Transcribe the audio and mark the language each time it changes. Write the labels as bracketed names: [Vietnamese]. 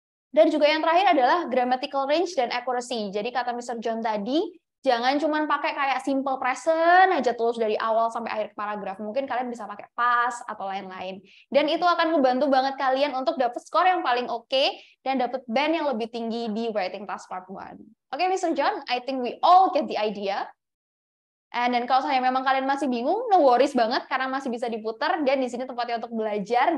[Indonesian] Dan juga yang terakhir adalah grammatical range dan accuracy. Jadi kata Mr. John tadi, jangan cuma pakai kayak simple present aja terus dari awal sampai akhir paragraf. Mungkin kalian bisa pakai past atau lain-lain. Dan itu akan membantu banget kalian untuk dapat skor yang paling oke dan dapat band yang lebih tinggi di writing task part 1. Oke, Mr. [English] John, I think we all get the idea. [Indonesian] And dan kalau saya memang kalian masih bingung, [English] no worries [Indonesian] banget karena masih bisa diputar dan di sini tempatnya untuk belajar.